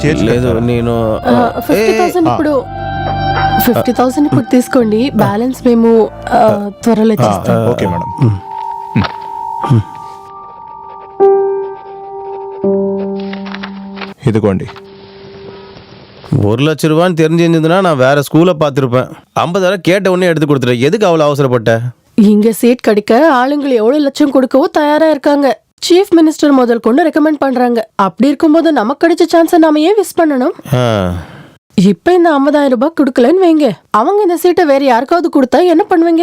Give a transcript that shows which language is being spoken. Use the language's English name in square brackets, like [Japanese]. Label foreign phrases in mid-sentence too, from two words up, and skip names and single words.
[Telugu] లేదు నేను 50,000 ఇప్పుడు 50,000 ఇప్పుడు తీసుకోండి, బ్యాలెన్స్ మేము త్వరలో ఇచ్చేస్తాం. ఓకే మేడం. ఇదిగోండి. [Tamil] 1 லட்ச ரூபான்னு தெரிஞ்சிருந்ததுன்னா நான் வேற ஸ்கூலை பார்த்துருப்பேன். 50,000 கேட்ட உடனே எடுத்து கொடுத்துட்டேன். எதுக்கு அவ்வளோ அவசரப்பட்ட? இங்க சீட் கிடைக்க ஆளுங்களை எவ்வளவு லட்சம் கொடுக்கவோ தயாரா இருக்காங்க. சீஃப் மினிஸ்டர் முதல் கொண்டு ரெக்கமெண்ட் பண்றாங்க. அப்படி இருக்கும்போது நமக்கு கிடைச்ச சான்ஸை நாம ஏன் மிஸ் பண்ணணும்? இப்ப இந்த 50,000 ரூபாய் கொடுக்கலன்னு வைங்க, அவங்க இந்த சீட்டை வேற யாருக்காவது கொடுத்தா என்ன பண்ணுவீங்க?